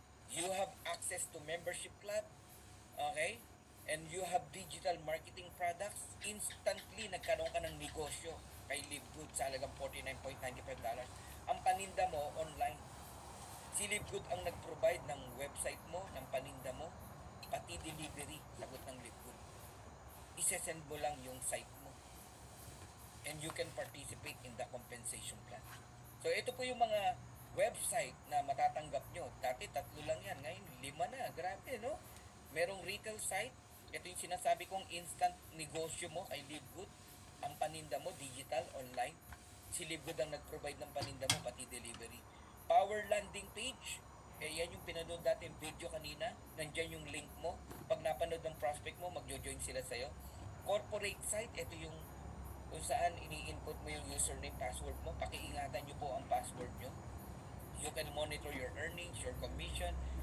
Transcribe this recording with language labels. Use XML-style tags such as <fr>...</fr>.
<en>You have access to membership club. Okay? And you have digital marketing products.</en> <tl>Instantly, nagkaroon ka ng negosyo kay LiveGood sa halagang $49.95. Ang paninda mo, online. Si LiveGood ang nag-provide ng website mo, ng paninda mo, pati delivery, sagot ng LiveGood. Isesend mo lang yung site mo.</tl> <en>And you can participate in the compensation plan.</en> <tl>So, ito po yung mga website na matatanggap nyo. Dati 3 lang yan. Ngayon, 5 na. Grabe, no? Merong retail site. Ito yung sinasabi kong instant negosyo mo kay LiveGood. Ang paninda mo, digital, online. Si LiveGood ang nag-provide ng paninda mo, pati delivery. Power landing page. Yan yung pinanood natin video kanina. Nandyan yung link mo. Pag napanood ng prospect mo, magjo-join sila sa'yo. Corporate site, ito yung kung saan ini-input mo yung username, password mo. Pakiingatan nyo po ang password nyo.</tl> <en>You can monitor your earnings, your commission.</en>